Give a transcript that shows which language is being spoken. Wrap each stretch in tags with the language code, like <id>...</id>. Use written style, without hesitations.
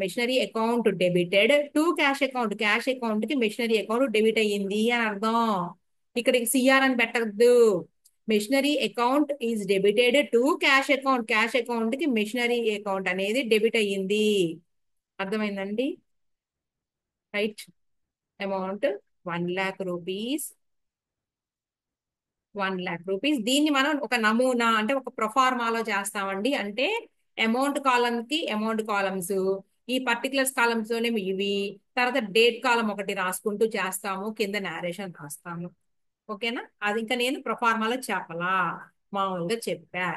<en>machinery account debited to cash account,</en> <te>cash account కి machinery account debit అయ్యింది అని అర్థం. ఇక్కడికి సిఆర్ అని పెట్టద్దు.</te> <en>machinery account is debited to cash account,</en> <te>cash account కి మెషినరీ అకౌంట్ అనేది డెబిట్ అయ్యింది. అర్థమైందండి? Right.</te> <en>Amount 1 lakh rupees. 1 lakh rupees.</en> <te>దీన్ని మనం ఒక నమూనా అంటే ఒక ప్రొఫార్మాలో చేస్తామండి. అంటే అమౌంట్ కాలమ్ కి అమౌంట్ కాలమ్స్, ఈ పర్టికులర్స్ కాలమ్స్ లోనే ఇవి, తర్వాత డేట్ కాలం ఒకటి రాసుకుంటూ చేస్తాము, కింద నేరేషన్ రాస్తాము. ఓకేనా? అది ఇంకా నేను ప్రొఫార్మాలో చెప్పలా, మామూలుగా చెప్పా.</te>